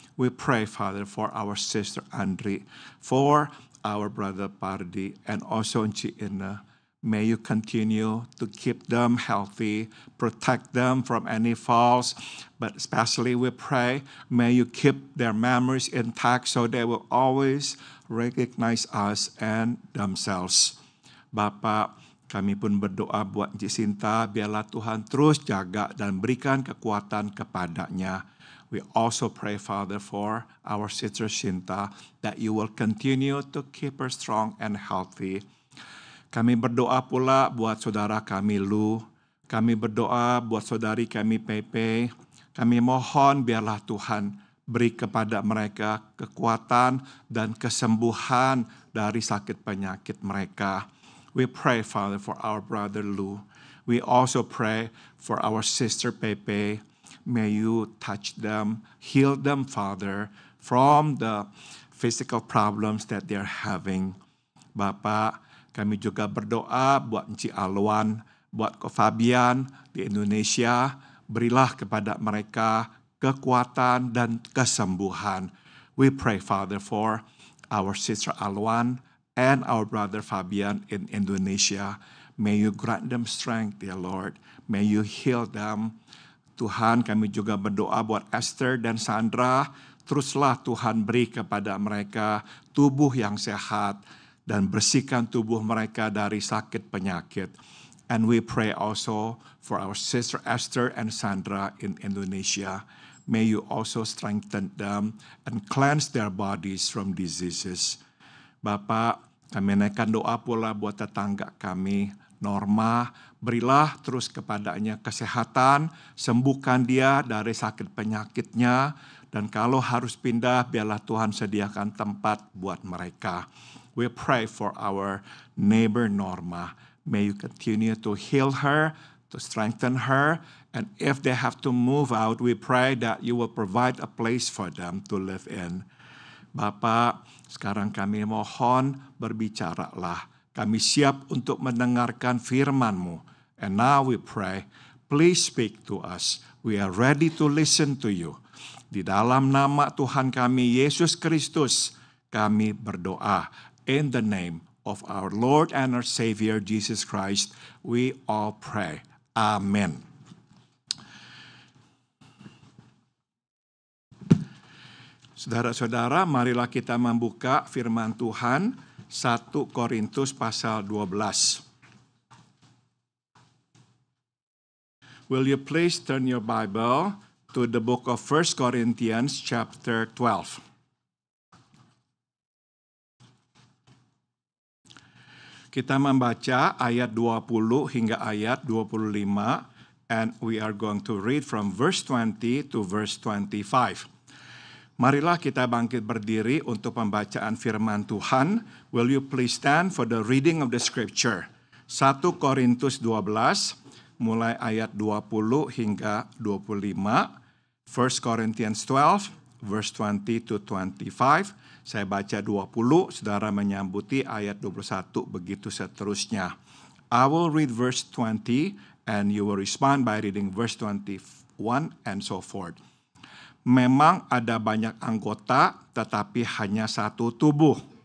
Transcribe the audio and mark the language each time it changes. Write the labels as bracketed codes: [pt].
[en] We pray, Father, for our sister Andri, for our brother Pardi, and also Encik Ina. May you continue to keep them healthy, protect them from any falls, but especially we pray, may you keep their memories intact so they will always recognize us and themselves. [id] Bapak, kami pun berdoa buat Encik Sinta, biarlah Tuhan terus jaga dan berikan kekuatan kepadanya. [en] We also pray, Father, for our sister Sinta, that you will continue to keep her strong and healthy. [id] Kami berdoa pula buat saudara kami Lu. Kami berdoa buat saudari kami Pepe. Kami mohon biarlah Tuhan beri kepada mereka kekuatan dan kesembuhan dari sakit penyakit mereka. [en] We pray, Father, for our brother Lu. We also pray for our sister Pepe. May you touch them, heal them, Father, from the physical problems that they're having. [id] Bapak, kami juga berdoa buat Encik Alwan, buat Ko Fabian di Indonesia. Berilah kepada mereka kekuatan dan kesembuhan. [en] We pray, Father, for our sister Alwan and our brother Fabian in Indonesia. May you grant them strength, dear Lord. May you heal them. [id] Tuhan, kami juga berdoa buat Esther dan Sandra. Teruslah Tuhan beri kepada mereka tubuh yang sehat dan bersihkan tubuh mereka dari sakit penyakit. [en] And we pray also for our sister Esther and Sandra in Indonesia. May you also strengthen them and cleanse their bodies from diseases. [id] Bapak, kami naikkan doa pula buat tetangga kami, Norma. Berilah terus kepadanya kesehatan, sembuhkan dia dari sakit penyakitnya, dan kalau harus pindah, biarlah Tuhan sediakan tempat buat mereka. [en] We pray for our neighbor Norma. May you continue to heal her, to strengthen her, and if they have to move out, we pray that you will provide a place for them to live in. [id] Bapak, sekarang kami mohon berbicaralah. Kami siap untuk mendengarkan firman-Mu. [en] And now we pray, please speak to us. We are ready to listen to you. [id] Di dalam nama Tuhan kami, Yesus Kristus, kami berdoa. [en] In the name of our Lord and our Savior, Jesus Christ, we all pray. Amen. [id] Saudara-saudara, marilah kita membuka firman Tuhan 1 Korintus pasal 12. [en] Will you please turn your Bible to the book of 1 Corinthians chapter 12. [id] Kita membaca ayat 20 hingga ayat 25, [en] and we are going to read from verse 20 to verse 25. [id] Marilah kita bangkit berdiri untuk pembacaan firman Tuhan. [en] Will you please stand for the reading of the scripture? [id] 1 Korintus 12, mulai ayat 20 hingga 25. [en] 1 Corinthians 12, verse 20 to 25. [id] Saya baca 20, saudara menyambuti ayat 21, begitu seterusnya. [en] I will read verse 20 and you will respond by reading verse 21 and so forth. [id] Memang ada banyak anggota, tetapi hanya satu tubuh.